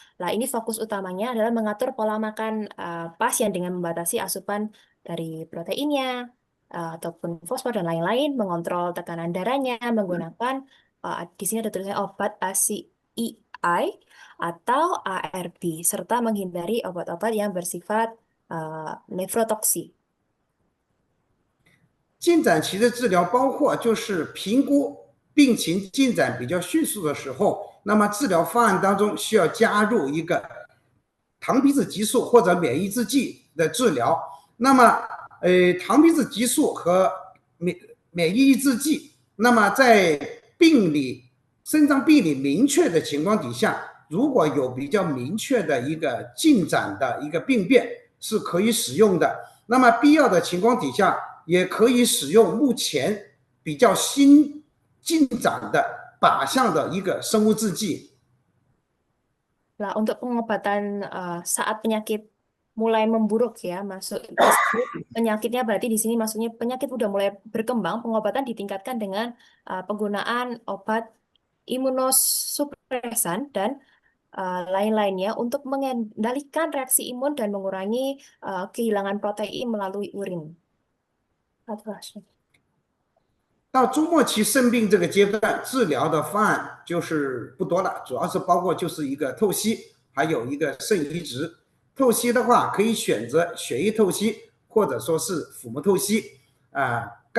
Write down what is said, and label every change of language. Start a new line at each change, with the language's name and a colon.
Indonesian: Nah, ini fokus utamanya adalah mengatur pola makan pasien dengan membatasi asupan dari proteinnya, ataupun fosfor dan lain-lain, mengontrol tekanan darahnya, menggunakan, di sini ada tulisannya obat ACEI atau ARB, serta menghindari obat-obat yang bersifat nefrotoksi.
Chinese: 进展期的治疗包括就是评估病情进展比较迅速的时候，那么治疗方案当中需要加入一个糖皮质激素或者免疫制剂的治疗。那么，糖皮质激素和免疫抑制剂，那么在肾脏病理明确的情况底下，如果有比较明确的一个进展的一个病变，是可以使用的。那么必要的情况底下， 也可以使用目前比较新进展的靶向的一个生物制剂。
Indonesian: Nah, untuk pengobatan saat penyakit mulai memburuk ya, penyakitnya berarti di sini maksudnya penyakit udah mulai berkembang, pengobatan ditingkatkan dengan penggunaan obat imunosupresan dan lain-lainnya untuk mengendalikan reaksi imun dan mengurangi kehilangan protein melalui urin.
Chinese: 到中末期肾病这个阶段，治疗的方案就是不多了，主要是包括就是一个透析，还有一个肾移植。透析的话，可以选择血液透析，或者说是腹膜透析。刚